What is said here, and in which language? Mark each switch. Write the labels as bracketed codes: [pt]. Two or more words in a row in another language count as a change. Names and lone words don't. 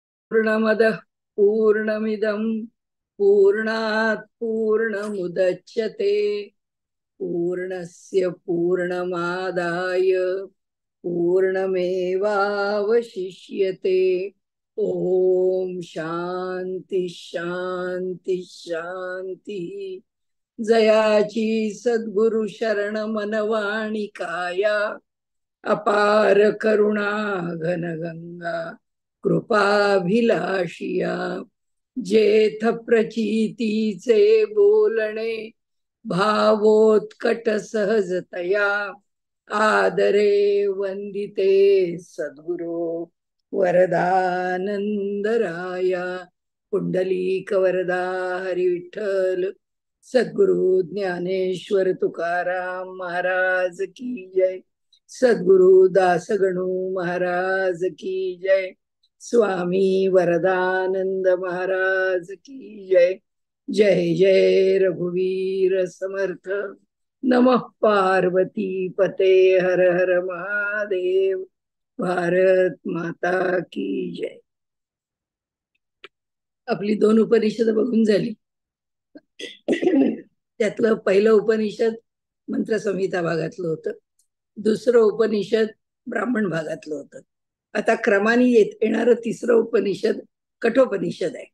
[sa] पूर्णमदः पूर्णमिदं पूर्णात् पूर्णमुदच्यते पूर्णस्य पूर्णमादाय पूर्णमेवावशिष्यते। ओम शांती शांती शांती। [mr] जयाची सद्गुरु शरण मनवाणी काया अपार करुणा घन गंगा कृपाभिलाषिया जेथ प्रचितीचे बोलणे भावोत्कट सहजतया आदरे वंदिते सद्गुरो वरदानंदराया पुंडलीक वरदा हरी विठ्ठल सद्गुरु ज्ञानेश्वर तुकाराम महाराज [hi] की जय। [mr] सद्गुरु दासगणू महाराज [hi] की जय। [mr] स्वामी वरदानंद महाराज [hi] की जय। [mr] जय जय रघुवीर समर्थ। [sa] नमः पार्वती पते हर हर महादेव। [hi] भारत माता की जय। [mr] आपली दोन उपनिषद बघून झाली। त्यातलं पहिलं उपनिषद मंत्रसंहिता भागातलं होतं, दुसरं उपनिषद ब्राह्मण भागातलं होतं. आता क्रमाने येणारं तिसरं उपनिषद कठोपनिषद आहे.